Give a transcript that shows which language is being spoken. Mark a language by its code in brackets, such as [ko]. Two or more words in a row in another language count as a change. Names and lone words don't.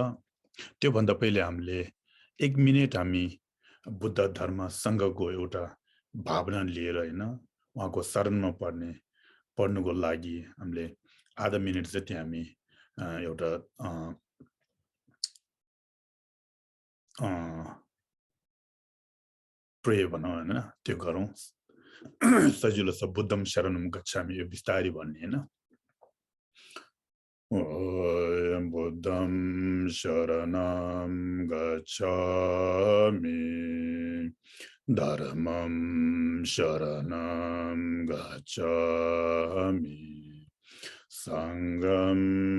[ne] त्योभन्दा पहिले हामीले 1 मिनेट हामी बुद्ध धर्मसँगको एउटा भावना लिएर हैन उहाँको शरणमा पढ्नुको लागि हामीले आधा मिनेट जति हामी एउटा प्रे भनौँ हैन त्यो गरौँ। सजिलो छ [pi] बुद्धम शरणम गच्छामि [ne] यो बिस्तारै भन्ने हैन। [pi] बुद्धं शरणं गच्छामि धर्मं शरणं गच्छामि संघं